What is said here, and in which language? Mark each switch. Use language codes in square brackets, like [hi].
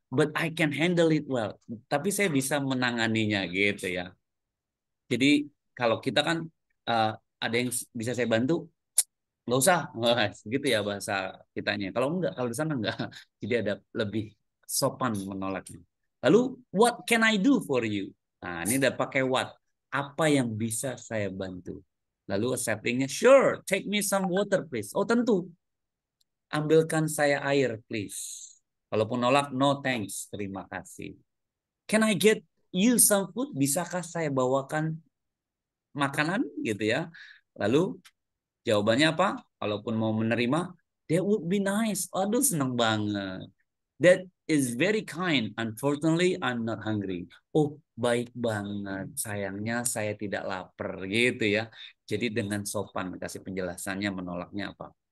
[en] But I can handle it well. [id] Tapi saya bisa menanganinya gitu ya. Jadi kalau kita kan ada yang bisa saya bantu, nggak usah, gitu ya bahasa kitanya. Kalau enggak, kalau di sana enggak. Jadi ada lebih sopan menolaknya. Lalu, [en] what can I do for you? [id] Nah, ini udah pakai what. Apa yang bisa saya bantu? Lalu acceptingnya, [en] sure, take me some water please. [id] Oh tentu, ambilkan saya air please. Walaupun nolak, [en] no thanks, [id] terima kasih. [en] Can I get you some food? [id] Bisakah saya bawakan makanan gitu ya? Lalu jawabannya apa? Kalaupun mau menerima, [en] that would be nice. [id] Aduh, senang banget. [en] That is very kind. Unfortunately, I'm not hungry. [id] Oh, baik banget. Sayangnya saya tidak lapar gitu ya. Jadi dengan sopan kasih penjelasannya, menolaknya apa?